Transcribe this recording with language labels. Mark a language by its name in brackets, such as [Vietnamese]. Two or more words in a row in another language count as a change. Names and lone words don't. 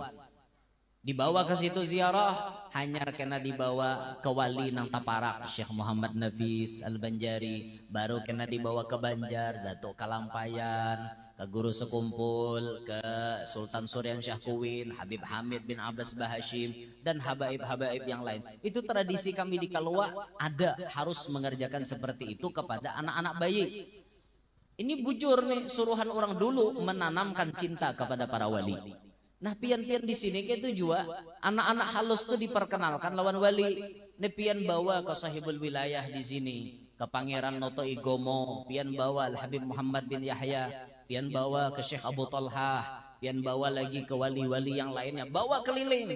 [Indonesian] Dibawa ke situ ziarah, hanya kena dibawa ke wali nang Taparak Syekh Muhammad Nafis Al-Banjari, baru kena dibawa ke Banjar, Datuk Kalampayan, ke Guru Sekumpul, ke Sultan Suryan Syahkuwin, Habib Hamid bin Abbas Bahashim, dan habaib-habaib yang lain. Itu tradisi kami di Kalua, ada harus mengerjakan seperti itu kepada anak-anak bayi. Ini bujur nih, suruhan orang dulu menanamkan cinta kepada para wali. [Banjar] Nah pian-pian di sini kayak itu juga anak-anak halus tuh diperkenalkan lawan wali. Nih pian bawa ke [Arabic] sahibul wilayah [Banjar] di sini, ke Pangeran Noto Igomo, pian bawa Al Habib Muhammad bin Yahya, pian bawa ke Syekh Abu Talha, pian bawa lagi ke wali-wali yang lainnya, bawa keliling.